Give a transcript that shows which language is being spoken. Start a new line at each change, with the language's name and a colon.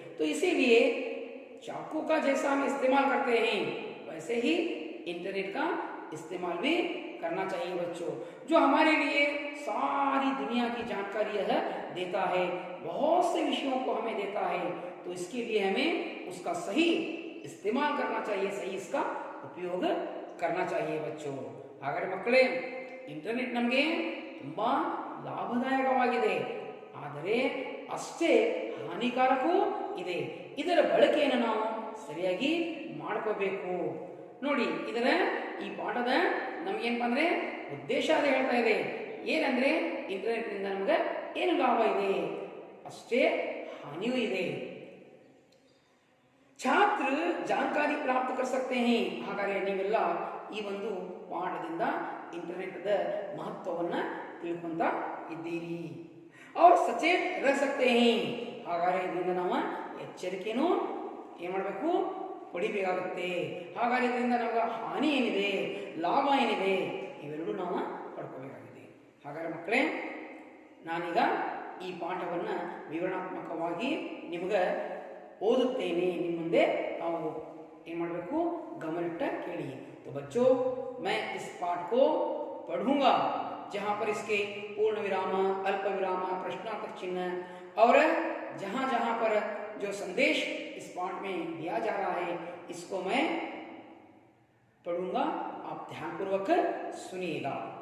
Hindi: तो इसीलिए चाकू का जैसा हम इस्तेमाल करते हैं वैसे ही इंटरनेट का इस्तेमाल भी करना चाहिए बच्चों, जो हमारे लिए सारी दुनिया की जानकारी यह देता है, बहुत से विषयों को हमें देता है। तो इसके लिए हमें उसका सही इस्तेमाल करना चाहिए, सही इसका उपयोग करना चाहिए बच्चों।
Kannada: ಹಾಗಾದ್ರೆ ಮಕ್ಕಳೇ, ಇಂಟರ್ನೆಟ್ ನಮಗೆ ತುಂಬಾ ಲಾಭದಾಯಕವಾಗಿದೆ, ಆದರೆ ಅಷ್ಟೇ ಹಾನಿಕಾರಕವೂ ಇದೆ. ಇದರ ಬಳಕೆಯನ್ನು ನಾವು ಸರಿಯಾಗಿ ಮಾಡ್ಕೋಬೇಕು. ನೋಡಿ, ಇದರ ಈ ಪಾಠದ ನಮಗೇನಪ್ಪ ಅಂದ್ರೆ ಉದ್ದೇಶ ಅದೇ ಹೇಳ್ತಾ ಇದೆ, ಏನಂದ್ರೆ ಇಂಟರ್ನೆಟ್ ನಿಂದ ನಮಗೆ ಏನು ಲಾಭ ಇದೆ ಅಷ್ಟೇ ಹಾನಿಯೂ ಇದೆ.
Hindi: छात्र जानकारी प्राप्त कर सकते हैं.
Kannada: ಹಾಗಾದರೆ ನೀವೆಲ್ಲ ಈ ಒಂದು ಪಾಠದಿಂದ ಇಂಟರ್ನೆಟ್ದ ಮಹತ್ವವನ್ನ ತಿಳ್ಕೊಂತ ಇದ್ದೀರಿ.
Hindi: और सचेत रह सकते हैं.
Kannada: ಹಾಗಾದರೆ ಇದರಿಂದ ನಾವು ಎಚ್ಚರಿಕೆನೂ ಏನು ಮಾಡಬೇಕು, ಪಡಿಬೇಕಾಗುತ್ತೆ. ಹಾಗಾದರೆ ಇದರಿಂದ ನಮಗೆ ಹಾನಿ ಏನಿದೆ, ಲಾಭ ಏನಿದೆ, ಇವೆರಡೂ ನಾವು ಪಡ್ಕೋಬೇಕಾಗಿದೆ. ಹಾಗಾದರೆ ಮಕ್ಕಳೇ, ನಾನೀಗ ಈ ಪಾಠವನ್ನು ವಿವರಣಾತ್ಮಕವಾಗಿ ನಿಮಗೆ ಓದುತ್ತೇನೆ, ನಿಮ್ಮ ಮುಂದೆ ನಾವು ಏನು ಮಾಡಬೇಕು, ಗಮನಿಟ್ಟ ಕೇಳಿ.
Hindi: तो बच्चों, मैं इस पाठ को पढ़ूंगा जहां पर इसके पूर्ण विराम, अल्प विराम, प्रश्नार्थक चिन्ह और जहां जहां पर जो संदेश इस पाठ में दिया जा रहा है इसको मैं पढ़ूंगा, आप ध्यानपूर्वक सुनिएगा.